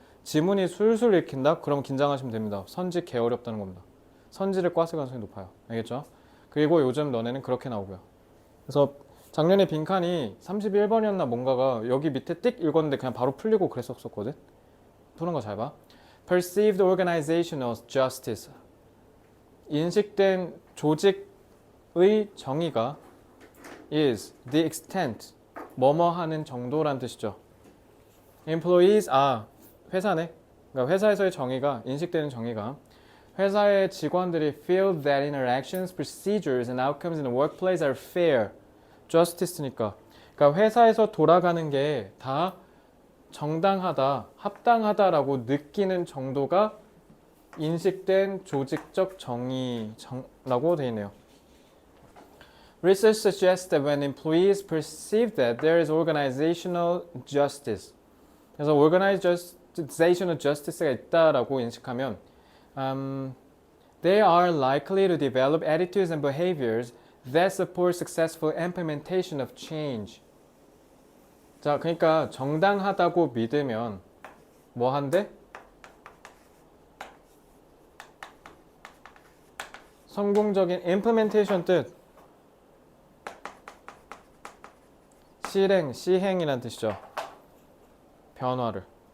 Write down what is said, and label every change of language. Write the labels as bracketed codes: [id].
[ko] 지문이 술술 읽힌다? 그럼 긴장하시면 됩니다. 선지 개 어렵다는 겁니다. 선지를 꽈을 가능성이 높아요. 알겠죠? 그리고 요즘 너네는 그렇게 나오고요. 그래서 작년에 빈칸이 31번이었나 뭔가가 여기 밑에 띡 읽었는데 그냥 바로 풀리고 그랬었거든. 푸는 거 잘 봐. [en] Perceived organizational justice. [ko] 인식된 조직의 정의가 [en] is the extent. [ko] 뭐뭐 하는 정도란 뜻이죠. Employees, 회사네. 그러니까 회사에서의 정의가, 인식되는 정의가, 회사의 직원들이 [en] feel that interactions, procedures, and outcomes in the workplace are fair. [ko] justice니까. 그러니까 회사에서 돌아가는 게 다 정당하다, 합당하다라고 느끼는 정도가 인식된 조직적 정의라고 되어 있네요. [en] Research suggests that when employees perceive that there is organizational justice, [ko] 그래서 organizational justice가 있다라고 인식하면 [en] they are likely to develop attitudes and behaviors that support successful implementation of change. [ko] 자, 그러니까 정당하다고 믿으면 뭐 한대? 성공적인 implementation 뜻 시행이란 뜻이죠. 변화를.